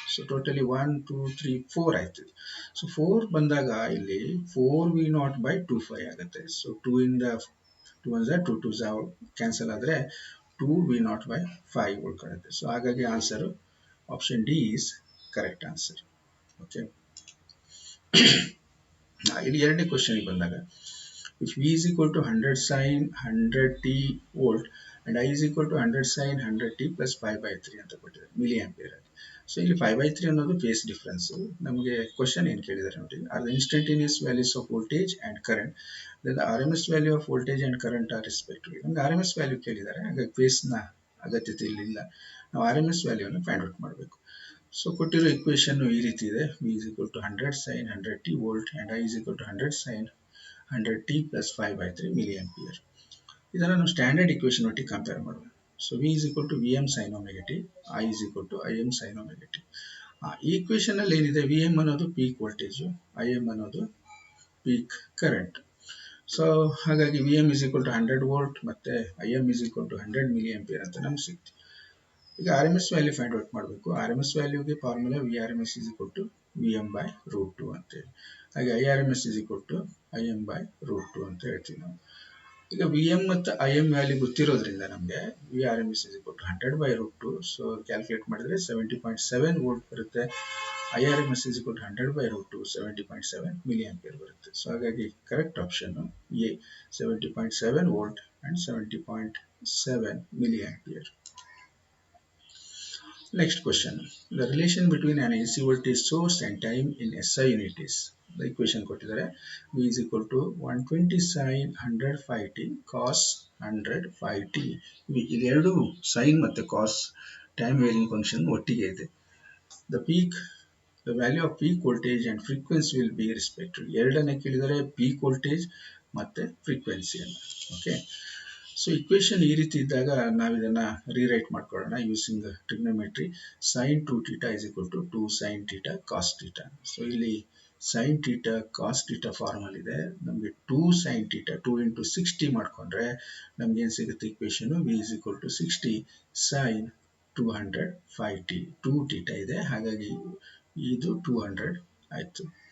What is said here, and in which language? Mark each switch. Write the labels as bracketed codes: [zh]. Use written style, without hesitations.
[kn] So totally 1 2 3 4 ಆಯ್ತು. So 4 ಬಂದಾಗ ಇಲ್ಲಿ 4 ವಿ ನಾಟ್ ಬೈ 2 ಆಗುತ್ತೆ. ಸೊ 2 ಇಂದ 2 ಕ್ಯಾನ್ಸಲ್ ಆದರೆ 2 ವಿ ನಾಟ್ ಬೈ 5 ಉಳ್ಕೊಳ್ಳುತ್ತೆ. ಸೊ ಹಾಗಾಗಿ answer option D is correct answer. Okay, ಇಲ್ಲಿ ಎರಡನೇ ಕ್ವಶನ್ ಬಂದಾಗ, [en] if v is equal to 100 sin 100t volt and I is equal to 100 sin 100t plus 5/3 ಅಂತ ಕೊಟ್ಟಿದ್ದಾರೆ milliampere ಅಲ್ಲಿ. [kn] So ಇಲ್ಲಿ 5/3 ಅನ್ನೋದು face difference. [en] ನಮಗೆ ಕ್ವಶನ್ ಏನು ಕೇಳಿದ್ದಾರೆ ನೋಡಿ, are the instantaneous values of voltage and current, the R M S value of voltage and current are respectively. [kn] ನಮ್ಗೆ ಆರ್ ಎಮ್ ಎಸ್ ವ್ಯಾಲ್ಯೂ ಕೇಳಿದ್ದಾರೆ, ಹಾಗಾಗಿ ಫೇಸ್ನ ಅಗತ್ಯತೆ ಇಲ್ಲಿಲ್ಲ. ನಾವು R M S ವ್ಯಾಲ್ಯೂನ find out ಮಾಡಬೇಕು. ಸೊ ಕೊಟ್ಟಿರೋ ಇಕ್ವೇಶನ್ ಈ ರೀತಿ ಇದೆ, [en] v is equal to 100 sin 100t volt and I is equal to 100 sin 100t plus 5/3 milliampere. [kn] ಇದನ್ನು ನಾವು ಸ್ಟ್ಯಾಂಡರ್ಡ್ ಇಕ್ವೇಶನ್ ಒಟ್ಟಿಗೆ ಕಂಪೇರ್ ಮಾಡುವ. [en] So v is equal to vm sin omega t, I is equal to im sin omega t. [kn] ಈ equation ಅಲ್ಲಿ ಏನಿದೆ, vm ಅನ್ನೋದು peak voltage, im ಅನ್ನೋದು peak current. [en] so ಹಾಗಾಗಿ vm is equal to 100 volt ಮತ್ತೆ im is equal to 100 milliampere [kn] ಅಂತ ನಮ್ಗೆ ಸಿಕ್ತು. ಈಗ R M S value find out ಮಾಡಬೇಕು. [en] R M S ವ್ಯಾಲ್ಯೂಗೆ formula V R M S is equal to V M by root 2 ಅಂತೇಳಿ. ಹಾಗೆ I R M S is equal to I M by root 2 ಅಂತ ಹೇಳ್ತೀವಿ ನಾವು. ಈಗ V M ಮತ್ತು I M value ಗೊತ್ತಿರೋದ್ರಿಂದ ನಮಗೆ V R M S is equal to 100 by root 2. [kn] So calculate ಮಾಡಿದ್ರೆ 70.7 volt ಬರುತ್ತೆ. [en] I R M S is equal to 100 by root 2 70.7 milliampere ಬರುತ್ತೆ. So ಹಾಗಾಗಿ correct option A, 70.7 volt and 70.7 milliampere. Next question. The relation between an AC voltage source and time in SI unit is. The equation [kn] ಕೊಟ್ಟಿದ್ದಾರೆ, [en] V is equal to 120 sin 100 phi t cos 100 phi t. [kn] ಇದೆರಡು sign ಮತ್ತೆ ಕಾಸ್ time varying function ಒಟ್ಟಿಗೆ ಇದೆ. [en] The value of peak voltage and frequency will be respectively. [kn] ಎರಡನ್ನೇ ಕೇಳಿದರೆ peak voltage ಮತ್ತೆ ಫ್ರೀಕ್ವೆನ್ಸಿಯನ್ನು. Okay, so equation ಈ ರೀತಿ ಇದ್ದಾಗ ನಾವು ಇದನ್ನ ರೀರೈಟ್ ಮಾಡ್ಕೊಳ್ಳೋಣ [en] Using trigonometry. sin 2θ is equal to 2 sin θ cos θ. ಸೊ ಇಲ್ಲಿ sine theta cos theta formula ಇದೆ. ನಮಗೆ 2 sine theta 2 into 60 ಮಾಡಿಕೊಂಡ್ರೆ ನಮ್ಗೆ ಏನು ಸಿಗುತ್ತೆ equation V is equal to 60 sine 200 5t 2 theta ಇದೆ, [kn] ಹಾಗಾಗಿ ಇದು 200 ಆಯಿತು.